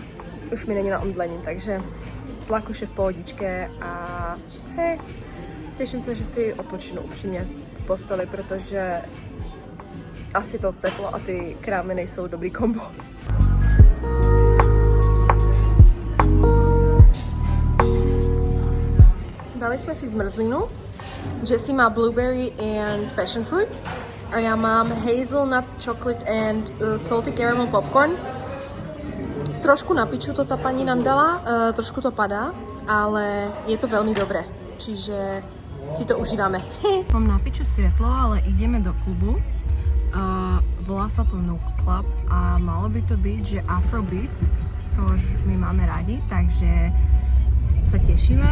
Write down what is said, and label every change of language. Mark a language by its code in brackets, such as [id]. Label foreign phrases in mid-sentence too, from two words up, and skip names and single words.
[cs] Už mi není na omdlení, takže tlak už je v pohodičke a hej, těším se, že si odpočinu upřímně v posteli, protože asi to teplo a ty krámy nejsou dobrý kombo. Dali jsme si zmrzlinu. Jessie má [en] blueberry and passion fruit [cs] a já mám [en] hazelnut chocolate and salty caramel popcorn. [sk] Trošku na piču to tá pani nám dala, trošku to padá, ale je to veľmi dobré, čiže si to užívame. Mám na piču svetlo, ale ideme do klubu. Volá sa to Nook Club a malo by to byť, že Afrobeat, což my máme radi, takže sa tešíme.